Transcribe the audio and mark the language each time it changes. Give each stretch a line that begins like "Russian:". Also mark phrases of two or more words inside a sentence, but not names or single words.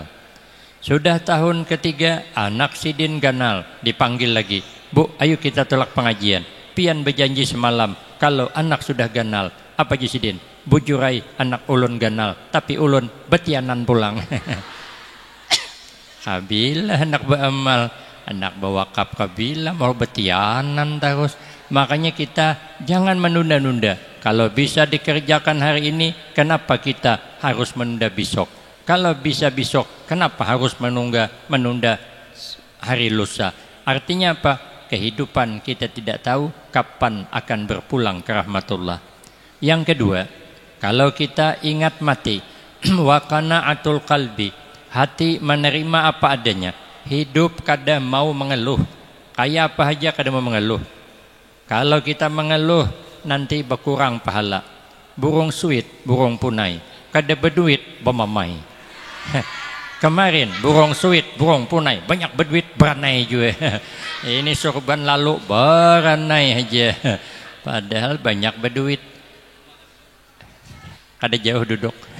Banjar: Sudah tahun ketiga anak sidin ganal, dipanggil lagi, bu ayo kita tolak pengajian, pian berjanji semalam kalau anak sudah ganal, apa jasidin? Bujurai anak ulun ganal, tapi ulun betianan pulang. Kabila anak beramal, anak bawakap kabila mau betianan terus. Makanya kita jangan menunda-nunda. Kalau bisa dikerjakan hari ini, kenapa kita harus menunda besok? Kalau bisa besok, kenapa harus menunda hari lusa? Artinya apa? Kehidupan kita tidak tahu kapan akan berpulang ke rahmatullah. Yang kedua, kalau kita ingat mati,
Arabic: وقناعة القلب,
Banjar: hati menerima apa adanya. Hidup kada mau mengeluh, kayak apa aja kada mau mengeluh. Kalau kita mengeluh nanti berkurang pahala. Burung suit, burung punai, kada berduit bermamai. Kemarin burung suit, burung punai, banyak berduit beranai juga. Ini sorban lalu beranai aja. Padahal banyak berduit. Kada jauh duduk.